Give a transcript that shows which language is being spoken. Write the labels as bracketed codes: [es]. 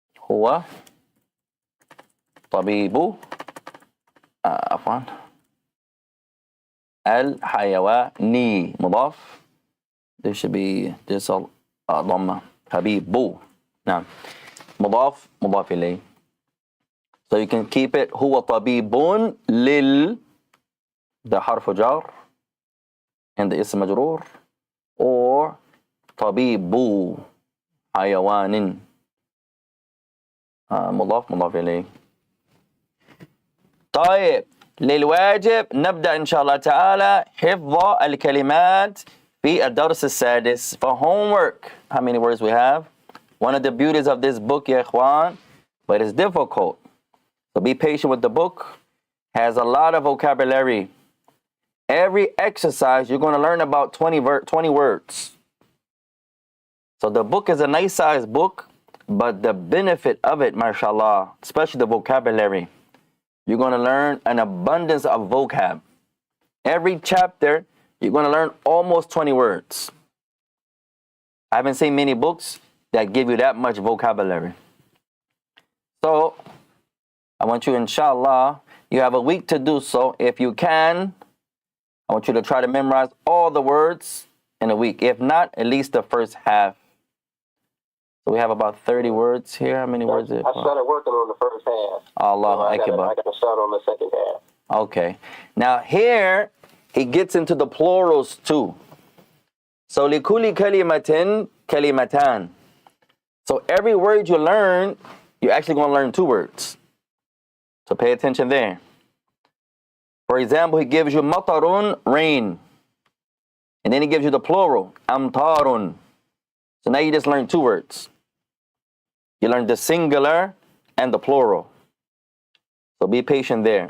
[ar] هو طبيب عفوا الحيواني مضاف. [en] There should be this ضمة. [ar] حبيب. نعم. مضاف مضاف إليه. [en] So you can keep it [ar] هو طبيب لل ده حرف جار [en] and the [ar] اسم مجرور, or طبيب حيوان مضاف مضاف إليه. طيب للواجب نبدأ إن شاء الله تعالى حفظ الكلمات في الدرس السادس. [en] For homework, how many words we have? One of the beauties of this book, ya ikhwan, but it's difficult. So be patient with the book. Has a lot of vocabulary. Every exercise you're going to learn about 20 words. So the book is a nice sized book. But the benefit of it, mashallah, especially the vocabulary, you're going to learn an abundance of vocab. Every chapter, you're going to learn almost 20 words. I haven't seen many books that give you that much vocabulary. So, I want you, inshallah, you have a week to do so. If you can, I want you to try to memorize all the words in a week. If not, at least the first half. So we have about 30 words here. How many words is it? I started working on the first half. [ar] Allah [en] Akbar. I got to start on the second half. Okay. Now here, he gets into the plurals too. [ar] So لِكُلِّ كَلِمَةٍ كَلِمَتَانِ. [en] So every word you learn, you're actually going to learn 2 words. So pay attention there. For example, he gives you matarun, rain. And then he gives you the plural, amtarun. So now you just learned 2 words. You learned the singular and the plural. So be patient there.